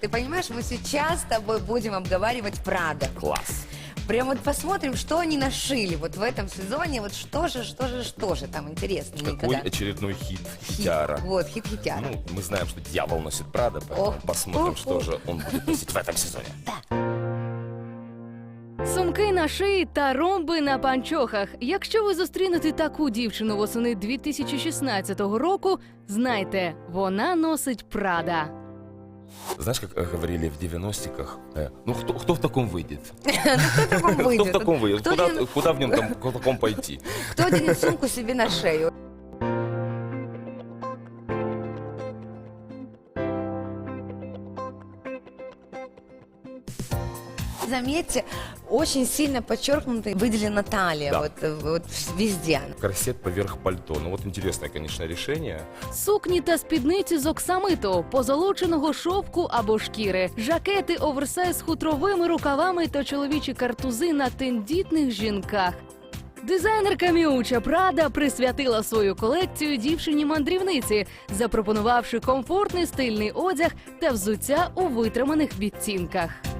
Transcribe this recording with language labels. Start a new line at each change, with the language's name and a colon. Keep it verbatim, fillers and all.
Russian: Ты понимаешь, мы сейчас с тобой будем обговаривать Прада. Класс. Прям вот посмотрим, что они нашили вот в этом сезоне. Вот что же, что же, что же там интересно. Какой очередной хит хитяра. Хит. Вот, хит хитяра. Ну, мы знаем, что дьявол носит Прада, поэтому Ох. посмотрим, Ох. что же он будет носить в этом сезоне. Да.
Ukrainian: Сумки на шиї та ромби на панчохах. Якщо ви зустрінете таку дівчину восени дві тисячі шістнадцятого року, знайте, вона носить Прада.
Russian: Знаешь, как э, говорили в девяностиках, э, ну кто, кто в таком выйдет? Ну, кто в таком Кто в выйдет? таком выйдет? Кто Куда, один- куда в нем там, в таком пойти? Кто оденет сумку себе на шею? Заметьте, очень сильно подчеркнута и выделена талия. Да. Вот, э, вот в- везде она. Корсет поверх пальто. Ну вот интересное, конечно, решение.
Ukrainian: Сукні та спідниці з оксамиту, позолоченого шовку або шкіри, жакети оверсайз з хутровими рукавами та чоловічі картузи на тендітних жінках. Дизайнерка Міуча Прада присвятила свою колекцію дівчині-мандрівниці, запропонувавши комфортний стильний одяг та взуття у витриманих відтінках.